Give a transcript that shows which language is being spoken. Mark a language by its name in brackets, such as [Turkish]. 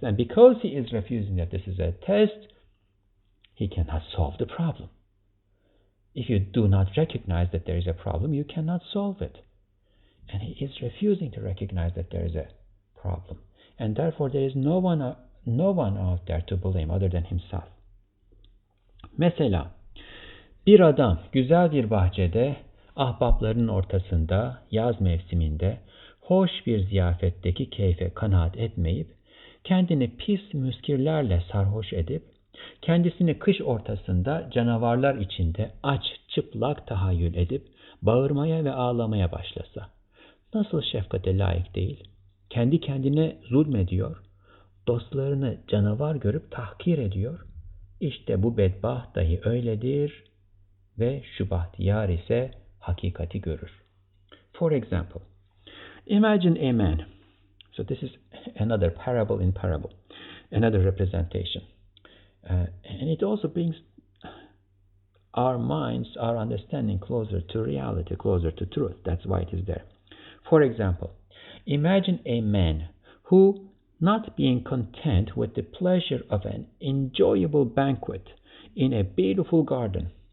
[English] And because he is refusing that this is a test, he cannot solve the problem. If you do not recognize that there is a problem, you cannot solve it. And he is refusing to recognize that there is a problem. And therefore there is no one out there to blame other than himself. [Turkish] Mesela bir adam güzel bir bahçede, ahbaplarının ortasında, yaz mevsiminde, hoş bir ziyafetteki keyfe kanaat etmeyip, kendini pis müskirlerle sarhoş edip, kendisini kış ortasında canavarlar içinde aç çıplak tahayyül edip, bağırmaya ve ağlamaya başlasa, nasıl şefkate layık değil? Kendi kendine zulmediyor, dostlarını canavar görüp tahkir ediyor. İşte bu bedbaht dahi öyledir ve şu bahtiyar ise hakikati görür. [English] For example, imagine a man. So this is another parable in parable, another representation. And it also brings our minds, our understanding closer to reality, closer to truth. That's why it is there. For example, imagine a man who, not being content with the pleasure of an enjoyable banquet in a beautiful garden.